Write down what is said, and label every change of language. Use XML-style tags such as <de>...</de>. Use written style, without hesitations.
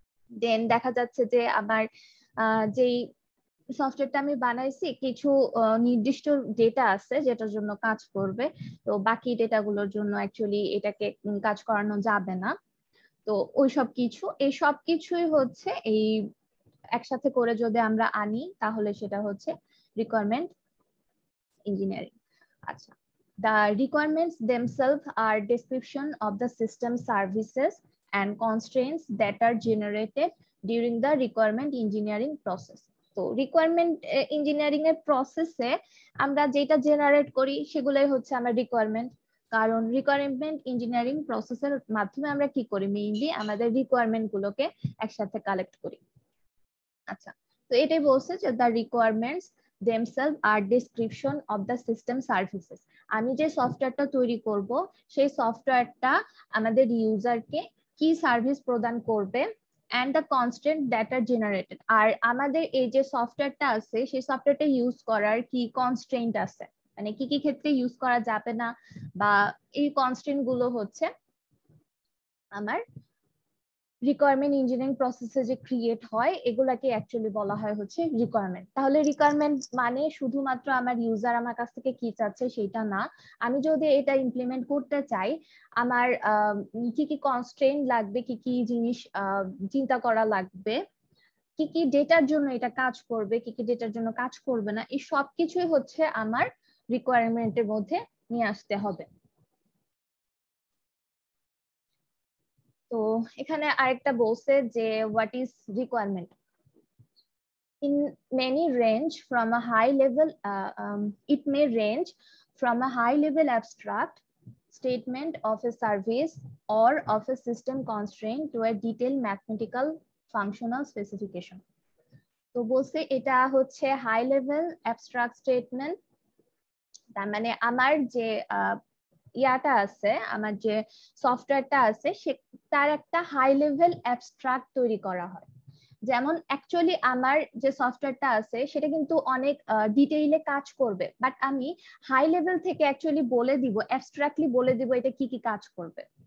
<bn>দেন দেখা যাচ্ছে যে আমার যেই সফটওয়্যারটা আমি বানাইছি কিছু নির্দিষ্ট ডেটা আছে যেটার জন্য কাজ করবে, তো বাকি ডেটাগুলোর জন্য অ্যাকচুয়ালি এটাকে কাজ করানো যাবে না। তো এই সব কিছুই হচ্ছে এই একসাথে করে যদি আমরা আনি তাহলে সেটা হচ্ছে রিকোয়ারমেন্ট ইঞ্জিনিয়ারিং।</bn> <en>আচ্ছা, the requirements themselves are description of the system services and constraints that are generated during the requirement engineering process.</en> <bn>তো রিকোয়ারমেন্ট ইঞ্জিনিয়ারিং এর প্রসেসে আমরা যেটা জেনারেট করি সেগুলাই হচ্ছে আমার রিকোয়ারমেন্ট। কারণ রিকোয়ারমেন্ট ইঞ্জিনিয়ারিং প্রসেসের মাধ্যমে আমরা কি করি, মেইনলি আমাদের রিকোয়ারমেন্ট গুলোকে একসাথে কালেক্ট করি। আচ্ছা, তো এটাই বলছে যে</bn> <en>the requirements themselves are description of the system services.</en> <bn>আমি যে সফটওয়্যারটা তৈরি করব সেই সফটওয়্যারটা আমাদের ইউজারকে কি সার্ভিস প্রদান করবে,</bn> <en>and the constraint that are generated,</en> <bn>আর আমাদের এই যে সফটওয়্যারটা আছে সেই সফটওয়্যারটা ইউজ করার কি কনস্ট্রেন্ট আছে, মানে কি কি ক্ষেত্রে ইউজ করা যাবে না, বা এই কনস্ট্রেন্ট গুলো হচ্ছে আমার রিকোয়ারমেন্ট ইঞ্জিনিয়ারিং প্রসেসে যে ক্রিয়েট হয় এগুলাকে অ্যাকচুয়ালি বলা হয় হচ্ছে রিকোয়ারমেন্ট। তাহলে রিকোয়ারমেন্ট মানে শুধুমাত্র আমার ইউজার আমার কাছ থেকে কি চাচ্ছে সেটা না, আমি যদি এটা ইমপ্লিমেন্ট করতে চাই আমার কি কি কনস্ট্রেইন লাগবে, কি কি জিনিস চিন্তা করা লাগবে, কি কি ডেটার জন্য এটা কাজ করবে, কি কি ডেটার জন্য কাজ করবে না, এই সব কিছুই হচ্ছে আমার রিকোয়ারমেন্টের মধ্যে নিয়ে আসতে হবে। তো এখানে আরেকটা বলছে যে</bn> <en>What is requirement. In many range from a high level, it may range from a high level abstract statement of a service or of a system constraint to a detailed mathematical functional specification.</en> <bn>তো বলছে এটা হচ্ছে high level abstract statement, তার মানে আমার যে ইয়াটা আছে, আমার যে সফটওয়্যারটা আছে সে তার একটা হাই লেভেল অ্যাবস্ট্রাক্ট তৈরি করা হয়। যেমন অ্যাকচুয়ালি আমার যে সফটওয়্যারটা আছে সেটা কিন্তু অনেক ডিটেইলে কাজ করবে, বাট আমি হাই লেভেল থেকে অ্যাকচুয়ালি বলে দিব, অ্যাবস্ট্রাক্টলি বলে দিব এটা কি কি কাজ করবে।</bn>